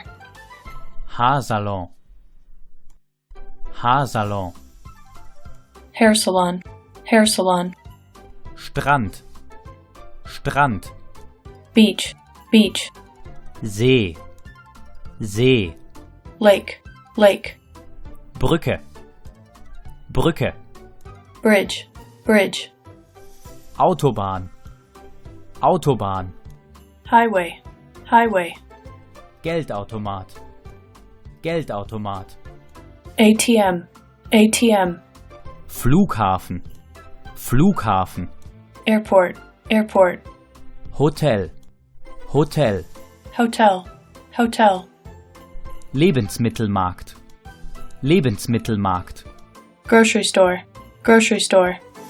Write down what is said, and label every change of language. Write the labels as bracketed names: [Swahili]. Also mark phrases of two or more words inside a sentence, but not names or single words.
[German] Haarsalon, Haarsalon, [English] hair salon, hair salon, [German] Strand, Strand, [English] beach, beach, [German] See, See, [English] lake, lake, [German] Brücke, Brücke, [English] bridge, bridge, [German] Autobahn, Autobahn, [English] highway, highway, [German] Geldautomat, Geldautomat, [English] ATM, ATM, [German] Flughafen, Flughafen, [English] airport, airport, [German] Hotel, Hotel, [English] hotel, hotel, [German] Lebensmittelmarkt, Lebensmittelmarkt, [English] grocery store, grocery store,